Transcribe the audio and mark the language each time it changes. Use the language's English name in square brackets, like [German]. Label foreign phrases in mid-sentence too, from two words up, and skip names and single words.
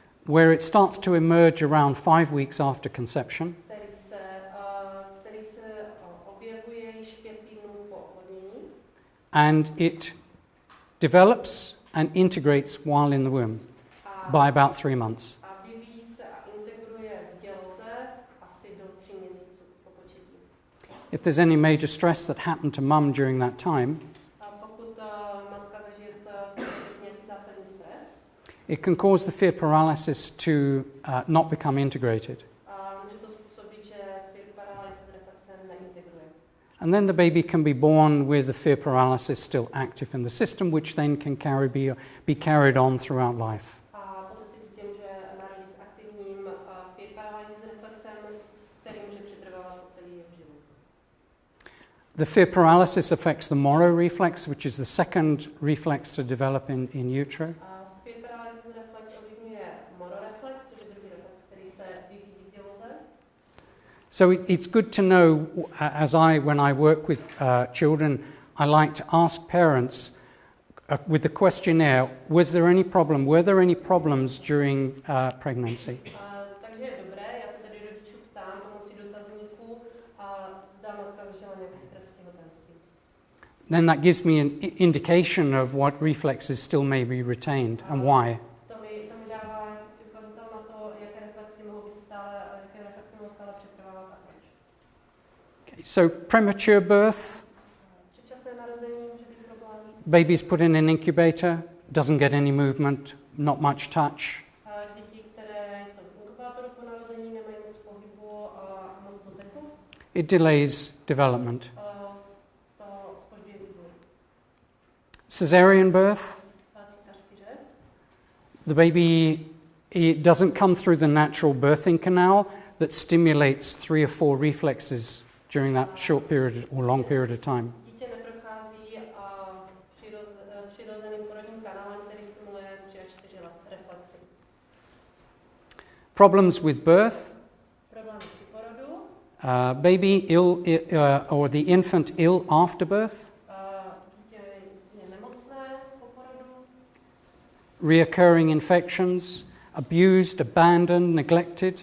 [English] where it starts to emerge around 5 weeks after conception. [Czech] Který se objevuje již 5 týdnů po oplodnění. [English] And it develops and integrates while in the womb by about 3 months. [Czech] A vyvíjí se a integruje v děloze asi do 3 měsíců po početí. [English] If there's any major stress that happened to mum during that time, [Czech] A pokud matka zažije nějaký zásadní stres, [English] it can cause the fear paralysis to not become integrated. [Czech] a může to způsobit, že [English] fear paralysis [Czech] reflexe neintegruje. [English] And then the baby can be born with the fear paralysis still active in the system, which then can be carried on throughout life. [Czech] A potom si dítě může narodit s aktivním [English] fear paralysis [Czech] reflexem, který může přetrvávat po celý jeho život. [English] The fear paralysis affects the Moro reflex, which is the second reflex to develop in utero. Fear paralysis [Czech] reflex ovlivňuje Moro reflex, což je druhý reflex, který se vyvíjí v děloze. [English] So it's good to know, when I work with children, I like to ask parents with the questionnaire, were there any problems during pregnancy? [Czech] Takže je dobré, já se tady rodičů ptám pomocí dotazníků, zda matka zažila nějaký stres v těhotenství. [English] Then that gives me an indication of what reflexes still may be retained and why. [Czech] To mi dává jakýsi ukazatel na to, jaké reflexy mohou být stále, jaké reflexy mohou stále přetrvávat a proč. [English] Okay, so premature birth, [Czech] Předčasné narození může být problém. [English] baby's put in an incubator, doesn't get any movement, not much touch. [Czech] Děti, které jsou v inkubátoru po narození, nemají moc pohybu a moc doteku. [English] It delays development. [Czech] To zpožďuje vývoj. [English] Cesarean birth, [Czech] Císařský řez. [English] the baby, it doesn't come through the natural birthing canal that stimulates 3 or 4 reflexes during that short period or long period of time. [Czech] Dítě neprochází přirozeným porodním kanálem, který stimuluje 3 až 4 reflexy. [English] Problems with birth, [Czech] Problémy při porodu. [English] baby ill or the infant ill after birth, [Czech] Dítě je nemocné po porodu. [English] reoccurring infections, abused, abandoned, neglected.